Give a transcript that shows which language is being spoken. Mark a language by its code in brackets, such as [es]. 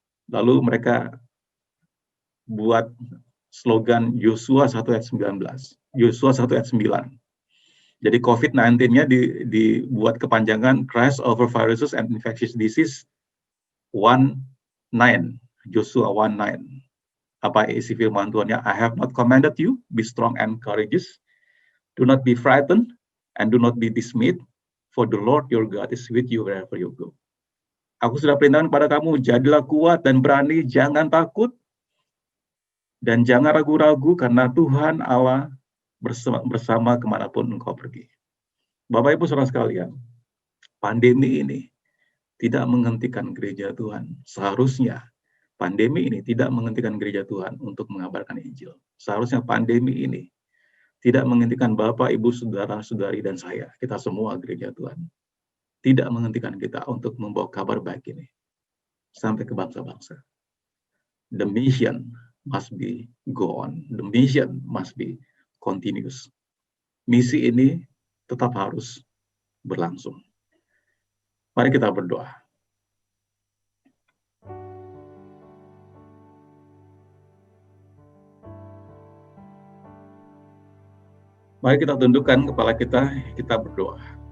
[id] Lalu mereka buat slogan Yosua 1 ayat 19. Yosua 1 ayat 9. Jadi COVID-19-nya dibuat kepanjangan Christ over viruses and infectious disease 1:9. Yosua 1:9. Apa isi firman Tuhannya? [en] I have not commanded you, be strong and courageous. Do not be frightened and do not be dismayed, for the Lord your God is with you wherever you go. [id] Aku sudah perintahkan kepada kamu, jadilah kuat dan berani, jangan takut, dan jangan ragu-ragu, karena Tuhan Allah bersama kemanapun engkau pergi. Bapak Ibu Saudara sekalian, pandemi ini tidak menghentikan gereja Tuhan. Seharusnya pandemi ini tidak menghentikan gereja Tuhan untuk mengabarkan Injil. Seharusnya pandemi ini tidak menghentikan Bapak, Ibu, Saudara-saudari, dan saya, kita semua gereja Tuhan. Tidak menghentikan kita untuk membawa kabar baik ini sampai ke bangsa-bangsa. [en] The mission must be go on. The mission must be continuous. [id] Misi ini tetap harus berlangsung. Mari kita berdoa. Mari kita tundukkan kepala kita berdoa.